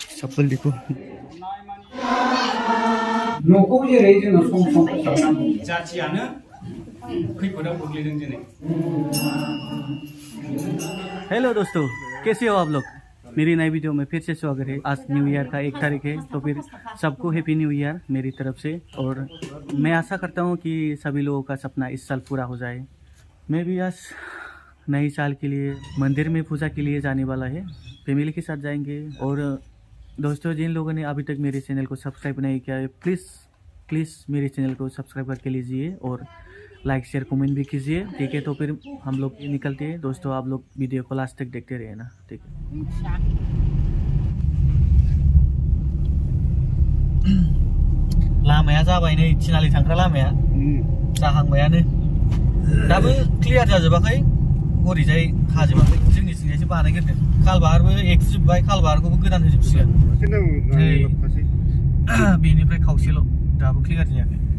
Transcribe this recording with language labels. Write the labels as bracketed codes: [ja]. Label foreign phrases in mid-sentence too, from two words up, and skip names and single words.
[hi] चप्पल देखो [brx] न'खौ जेरै जोङो सम सम फोसाबनांगौ जाथियानो खैफोदाव गोग्लैदों दिनै। [hi] हेलो दोस्तों, कैसे हो आप लोग? मेरी नई वीडियो में फिर से स्वागत है। आज [en] New Year [hi] का 1 तारीख है, तो फिर सबको [en] Happy New Year [hi] मेरी तरफ से। और मैं आशा करता हूँ कि सभी लोगों का सपना इस साल पूरा हो जाए। मैं भी आज नए साल के लिए मंदिर में पूजा के लिए जाने वाला है, फैमिली के साथ जाएंगे। और दोस्तों, जिन लोगों ने अभी तक मेरे चैनल को सब्सक्राइब नहीं किया है, प्लीज़ मेरे चैनल को सब्सक्राइब करके लीजिए और [en] like share comment [hi] भी कीजिए, ठीक है। तो फिर हम लोग निकलते हैं। दोस्तों, आप लोग वीडियो को लास्ट तक देखते रहिए ना, ठीक है। [brx] लामाया जाबाय नै थिनालि थांग्रा लामाया जाहांबायानो दाबो क्लियार जाजोबाखै, हरैजाय हाजोबाखै, जोंनिथिंजायसो बानायग्रोदों। खालबाहारबो एक्सजोब्बाय, खालबाहारखौबो गोदान होजोबसिगोन। बेनिफ्राय खावसेल' दाबो क्लियार जायाखै।